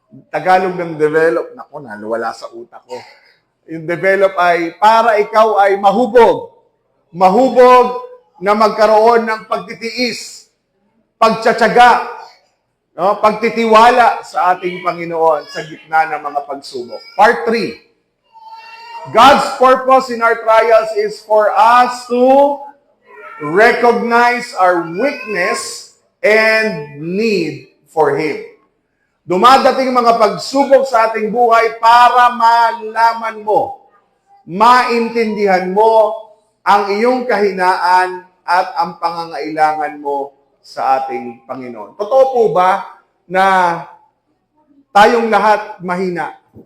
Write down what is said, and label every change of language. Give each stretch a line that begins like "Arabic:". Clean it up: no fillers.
Filipino: Tagalog ng develop. Naku, nalawala sa utak ko. Yung develop ay para ikaw ay mahubog. Mahubog na magkaroon ng pagtitiis, pagtsatsaga, no? Pagtitiwala sa ating Panginoon sa gitna ng mga pagsubok.
English: Part 3. God's purpose in our trials is for us to recognize our weakness and need for Him.
Filipino: Dumadating mga pagsubok sa ating buhay para malaman mo, maintindihan mo ang iyong kahinaan at ang pangangailangan mo sa ating Panginoon. Totoo po ba na tayong lahat mahina?